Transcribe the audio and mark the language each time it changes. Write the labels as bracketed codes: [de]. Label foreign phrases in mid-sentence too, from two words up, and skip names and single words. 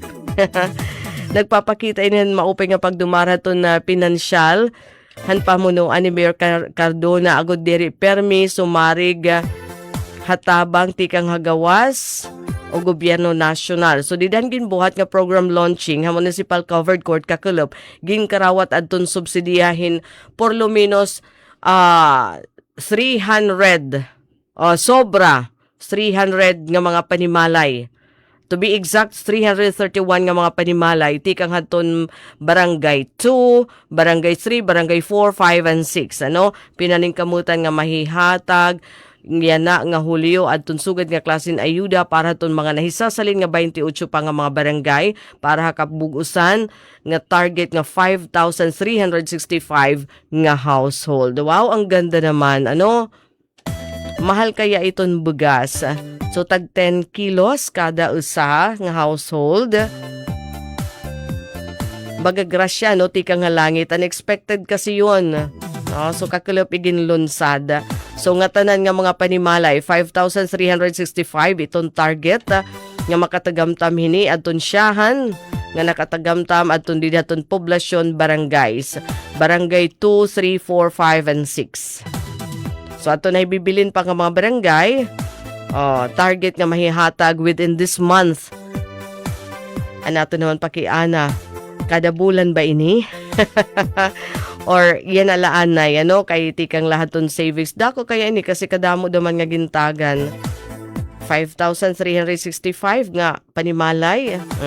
[war] Nagpapakita inin maupay nga pagdumara ton na pinansyal han pamunuan ni Mayor Cardona agud diri permi sumarig hatabang tikang hagawas o gobyerno nasyonal. So didan ginbuhat nga [en] program launching [war] ha [en] municipal covered court [war] kakelop ginkarawat adton subsidiyahin [es] por lo menos [war] 300 sobra 300 nga mga panimalay. [en] To be exact, [war] 331 nga mga panimalay, tikang haton barangay 2, barangay 3, barangay 4, 5, and 6. Ano? Pinaningkamutan nga mahihatag, yan na nga Hulyo, adton sugad nga klasin ayuda para haton mga nahisasalin nga 28 pa nga mga barangay para hakabugusan nga target nga 5,365 nga household. Wow, [tl] ang ganda naman. [war] Ano? Mahal kaya iton bugas. So, tag 10 kilos kada usa nga household. Bagagrasya, no? Tika nga langit. Unexpected [tl] kasi yun. [war] No? So, kakulop iginlunsad. So, nga tanan nga mga panimalay, 5,365 itong target nga makatagamtam hini aton siyahan nga nakatagamtam aton din aton poblasyon barangays. Barangay 2, 3, 4, 5, and 6. So, aton na ibibilin pa nga mga barangay. Target nga mahihatag [en] within this month. [war] Anato naman pakiana, kada bulan ba ini? Or yan alaan na yan, no? Kay tikang lahaton savings. Dako kaya ini kasi kadamo daman nga gintagan. 5,365 nga panimalay.